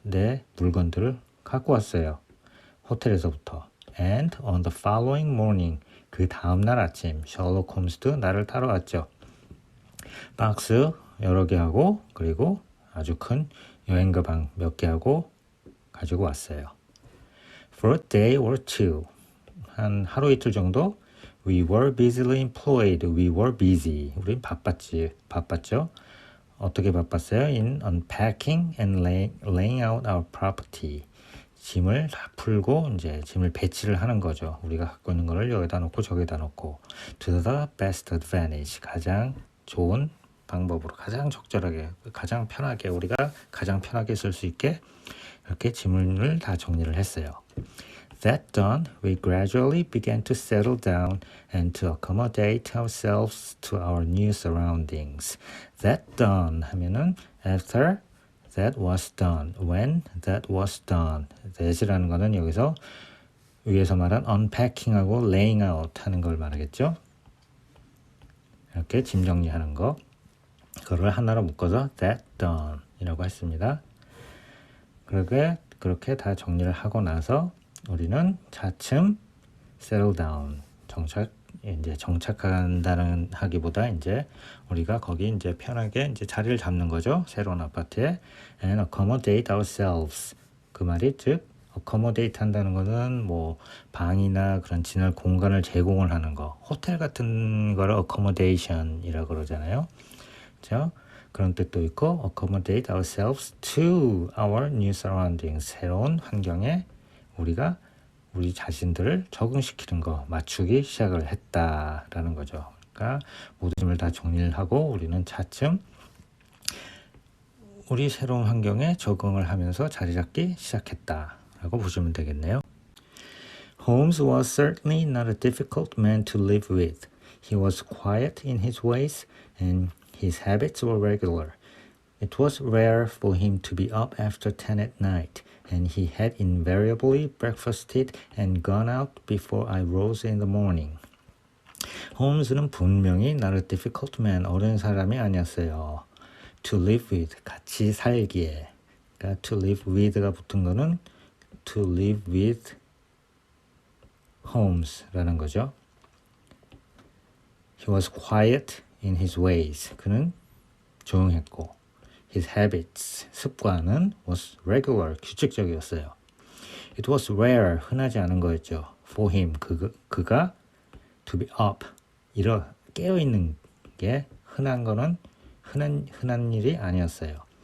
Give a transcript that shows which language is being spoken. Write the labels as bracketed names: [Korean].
[Korean] 내 물건들을 갖고 왔어요. 호텔에서부터. [English] And on the following morning, [Korean] 그 다음날 아침, 셜록 홈스도 나를 타러 왔죠. 박스 여러 개 하고 그리고 아주 큰 여행 가방 몇 개 하고 가지고 왔어요. [English] For a day or two, [Korean] 한 하루 이틀 정도 [English] We were busily employed. We were busy. [Korean] 우린 바빴죠. 어떻게 바빴어요? [English] In unpacking and laying out our property. [Korean] 짐을 다 풀고 이제 짐을 배치를 하는 거죠. 우리가 갖고 있는 거를 여기다 놓고 저기다 놓고 [English] to the best advantage. [Korean] 가장 좋은 방법으로 가장 적절하게 가장 편하게 우리가 가장 편하게 쓸 수 있게 이렇게 짐을 다 정리를 했어요. [English] That done, we gradually began to settle down and to accommodate ourselves to our new surroundings. That done [Korean] 하면은 [English] after that was done, when that was done. [Korean] that이라는 거는 여기서 위에서 말한 unpacking하고 laying out 하는 걸 말하겠죠. 이렇게 짐 정리하는 거. 그거를 하나로 묶어서 that done 이라고 했습니다. 그렇게 다 정리를 하고 나서 우리는 차츰 settle down 정착한다는 하기보다 이제 우리가 거기 이제 편하게 이제 자리를 잡는 거죠. 새로운 아파트에 [English] and accommodate ourselves. [Korean] 그 말이 즉 accommodate 한다는 거는 뭐 방이나 그런 지낼 공간을 제공을 하는 거. 호텔 같은 거를 accommodation이라고 그러잖아요. 그렇죠? 그런 뜻도 있고 [English] accommodate ourselves to our new surroundings. [Korean] 새로운 환경에 우리가 우리 자신들을 적응시키는 거, 맞추기 시작을 했다라는 거죠. 그러니까 모든 짐을 다 정리를 하고 우리는 차츰 우리 새로운 환경에 적응을 하면서 자리 잡기 시작했다라고 보시면 되겠네요. [English] Holmes was certainly not a difficult man to live with. He was quiet in his ways and his habits were regular. It was rare for him to be up after 10 at night, and he had invariably breakfasted and gone out before I rose in the morning. [Korean] 홈스는 분명히 [English] not a difficult man, [Korean] 어려운 사람이 아니었어요. [English] To live with, [Korean] 같이 살기에. 그러니까 to live with가 붙은 거는 to live with Holmes라는 거죠. [English] He was quiet in his ways. [Korean] 그는 조용했고 [English] His habits, [Korean] 습관은 [English] was regular, [Korean] 규칙적이었어요. [English] It was rare, [Korean] 흔하지 않은 거였죠. [English] For him, [Korean] 그가 [English] to be up, [Korean] 깨어있는 게 흔한 거는 흔한 일이 아니었어요.